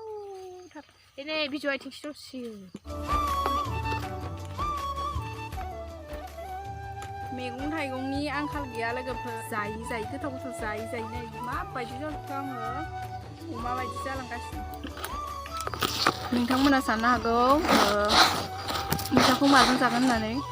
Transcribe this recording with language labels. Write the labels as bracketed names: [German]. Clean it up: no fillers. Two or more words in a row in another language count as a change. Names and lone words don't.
[English] ini video I think so chill [Bodo] मैगं थाइगंनि आंखाल गैया लोगोफोर जायै जायै गोथाव गोथाव जायै जायै माबायदि जाखो आङो अमा बायदि जालांगासिनो नोंथांमोना साननो हागौ मैथाखौ माजों जागोन होननानै